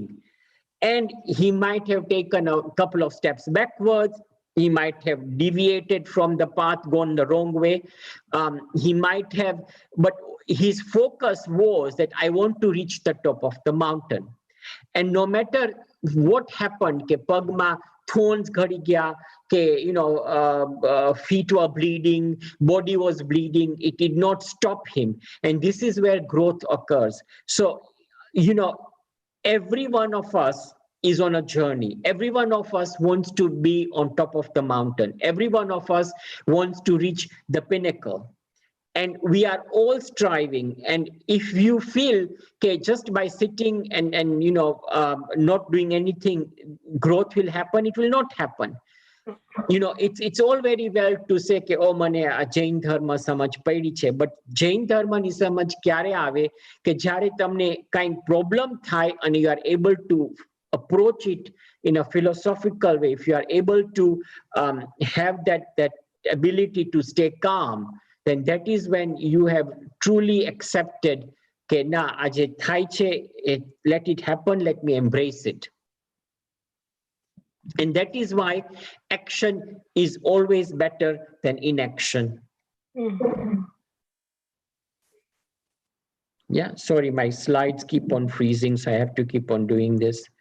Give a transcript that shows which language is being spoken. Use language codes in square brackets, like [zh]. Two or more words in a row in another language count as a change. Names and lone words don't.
[en] And he might have taken a couple of steps backwards. He might have deviated from the path, gone the wrong way. He might have, but his focus was that I want to reach the top of the mountain. And no matter what happened, [gu] કે પગમાં [en] thorns [gu] ઘડી ગયા, [en] ke feet were bleeding, body was bleeding, it did not stop him. And this is where growth occurs. So, every one of us is on a journey. Every one of us wants to be on top of the mountain. Every one of us wants to reach the pinnacle. And we are all striving. And if you feel, okay, just by sitting and not doing anything, growth will happen, it will not happen. It's all very well to say [gu] કે ઓ મને આ જૈન ધર્મ સમજ પડી છે, [en] but [gu] જૈન ધર્મની સમજ ક્યારે આવે કે જ્યારે તમને કંઈ પ્રોબ્લેમ થાય અને [en] you are able to approach it in a philosophical way, if you are able to have that ability to stay calm, then that is when you have truly accepted [gu] કે ના આ જે થાય છે, [en] let it happen, let me embrace it. And that is why action is always better than inaction. Yeah, sorry, my slides keep on freezing, so I have to keep on doing this.